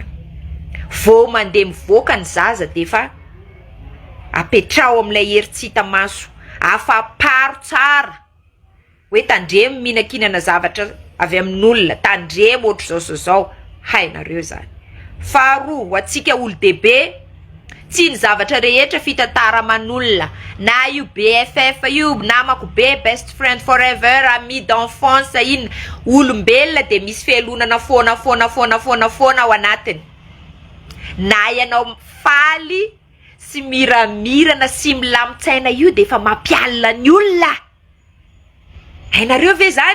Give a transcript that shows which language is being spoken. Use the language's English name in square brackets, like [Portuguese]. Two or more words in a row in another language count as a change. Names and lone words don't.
[Malagasy] Vao mandeha mivoaka ny zaza de fa apetrao am'ilay hery tsy hita maso, afaparo tsara hoe tandremo mihinankinana zavatra avy amin'olona, tandremo ohatr' zao hainareo zany. Faharoa, ho atsika olo-dehibe, tsy ny zavatra rehetra fitantaraman'olona, na io BFF io, namako be, [English] best friend forever, [French] ami d'enfance, [Malagasy] iny olombelona de misy fialonana foana ao anatiny. Na ianao faly sy miramirana sy milamotsaina io de fa mampialina ny olona. Hainareo ve zany?